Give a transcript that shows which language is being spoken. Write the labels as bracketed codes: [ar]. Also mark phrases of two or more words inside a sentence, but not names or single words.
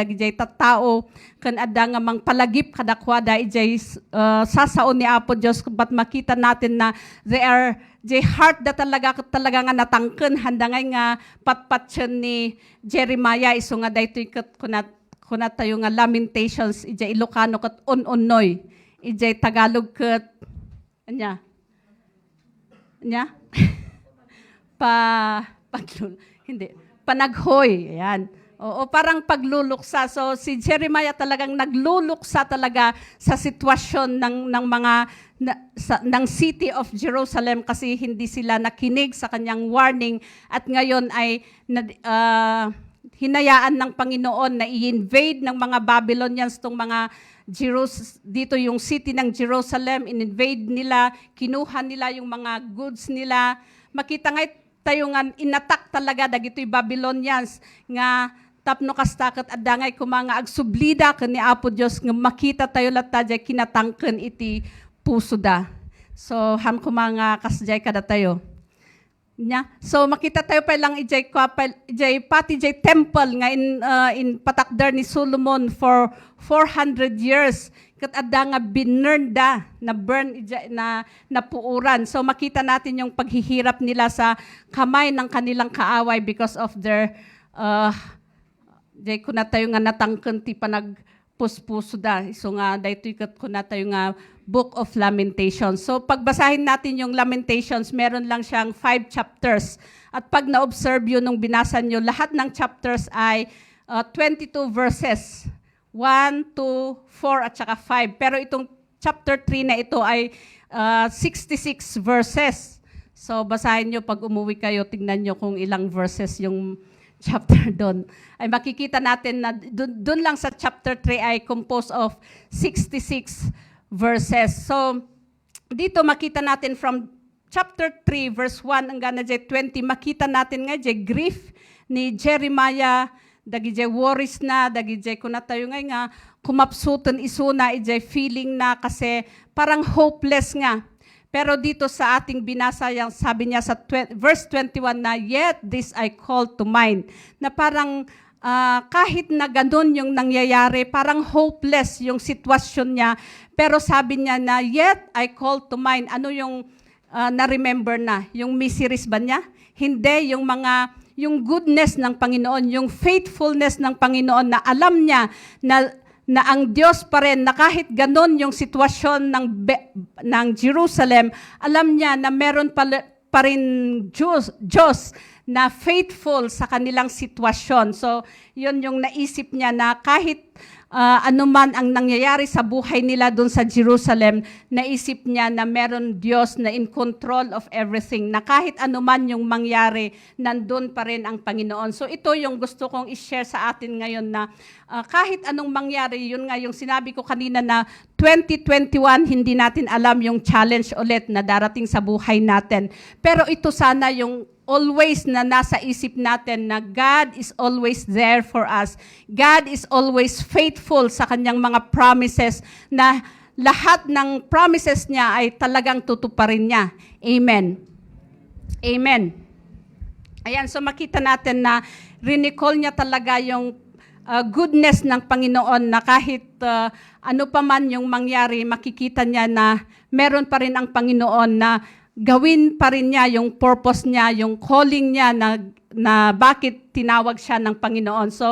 [ilo] jay tattao kan adda nga mangpalagip kada kwada ijay sasaon ni Apo Dios but makita natin na [en] they are [ilo] jay heart da talaga nga natangken handa nga patpatsen ni Jeremiah iso nga daytoy ket kunat tayo nga Lamentations ijay Ilocano ket on-onoy ijay Tagalog ket anya hindi panaghoy ayan. [tl] Oo, parang pagluluksa. So si Jeremiah talagang nagluluksa talaga sa sitwasyon ng mga ng [en] city of Jerusalem [tl] kasi hindi sila nakinig sa kanyang warning at ngayon ay hinayaan ng Panginoon na i-invade ng mga Babylonians tong mga dito yung city ng Jerusalem, in-invade nila, kinuha nila yung mga goods nila. [ilo] Makita nga tayo nga inatak talaga dagitoy Babylonians nga tapno kastaket at dangay kumanga agsublida ken ni Apo Dios nga makita tayo latta jay kinatangken iti puso da. So ham kumanga kasjay kada tayo. Nya. So makita tayo pa lang ijay pati jay temple nga in patakder ni Solomon [en] for 400 years [ilo] ket adda nga binernda na burn na napuuran. [tl] So makita natin yung paghihirap nila sa kamay ng kanilang kaaway [en] because of their [ilo] jay kuna tayo nga natangken ti panagpuspuso da. So nga daytoy ket kuna tayo nga Book of Lamentations. [tl] So pagbasahin natin yung Lamentations, meron lang siyang 5 chapters. At pag na-observe yun nung binasa nyo, lahat ng chapters ay 22 verses. 1, 2, 4 at saka 5. Pero itong chapter 3 na ito ay 66 verses. So basahin nyo pag umuwi kayo, tingnan nyo kung ilang verses yung chapter doon. Ay makikita natin na doon lang sa chapter 3 ay [en] composed of 66 verses. [tl] So, dito makita natin from chapter 3, verse 1 hanggang na 20, makita natin nga grief ni Jeremiah, [ilo] dagi worries na, dagi kuna tayo nga kumapsuton isuna, [tl] feeling na kasi parang hopeless nga. Pero dito sa ating binasa, yung sabi niya sa verse 21 na, [en] yet this I call to mind, [tl] na parang kahit na ganun yung nangyayari, parang hopeless yung sitwasyon niya. Pero sabi niya na, [en] yet I call to mind. [tl] Ano yung na-remember na? Yung miseries ba niya? Hindi, yung goodness ng Panginoon, yung faithfulness ng Panginoon na alam niya na ang Diyos pa rin, na kahit ganun yung sitwasyon ng Jerusalem, alam niya na meron pa rin Diyos na faithful sa kanilang sitwasyon. So, yun yung naisip niya na kahit anuman ang nangyayari sa buhay nila doon sa Jerusalem, naisip niya na meron Diyos na [en] in control of everything, [tl] na kahit anuman yung mangyari, nandun pa rin ang Panginoon. So ito yung gusto kong i-share sa atin ngayon na kahit anong mangyari, yun nga yung sinabi ko kanina na 2021, hindi natin alam yung challenge ulit na darating sa buhay natin. Pero ito sana yung always na nasa isip natin na [en] God is always there for us. God is always faithful [tl] sa kanyang mga promises na lahat ng promises niya ay talagang tutuparin niya. Amen. Amen. Ayan, so makita natin na rinicall niya talaga yung goodness ng Panginoon na kahit ano pa man yung mangyari, makikita niya na meron pa rin ang Panginoon na gawin pa rin niya yung purpose niya, yung calling niya na bakit tinawag siya ng Panginoon.